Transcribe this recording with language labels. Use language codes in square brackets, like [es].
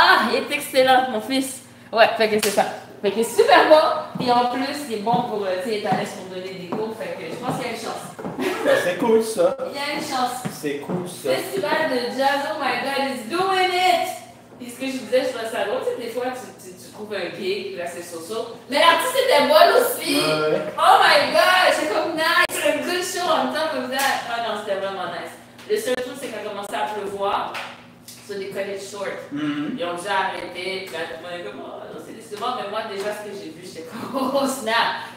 [fr] Il est excellent, mon fils! Ouais, fait que c'est ça. Fait que c'est super bon, et en plus, il est bon pour, tu sais, il est à l'aise pour donner des cours, fait que je pense qu'il y a une chance. C'est cool, ça. Il y a une chance. C'est cool, ça. [en] Festival de jazz, oh my God, he's doing it! [fr] Puis ce que je disais, je trouvais ça drôle, tu sais, des fois, tu trouves un gig, là, c'est so-so. Mais l'artiste était bonne aussi! Ouais. [en] Oh my God, [fr] c'est comme nice! C'est un good show en même temps, comme ça. Ah non, c'était vraiment nice. Le seul truc, c'est qu'à commencé à pleuvoir, sur des credits short. Ils ont déjà arrêté, puis là, tout le monde est comme, oh, non, c'est décevant, mais moi, déjà, ce que j'ai vu, j'étais comme, [en] oh snap!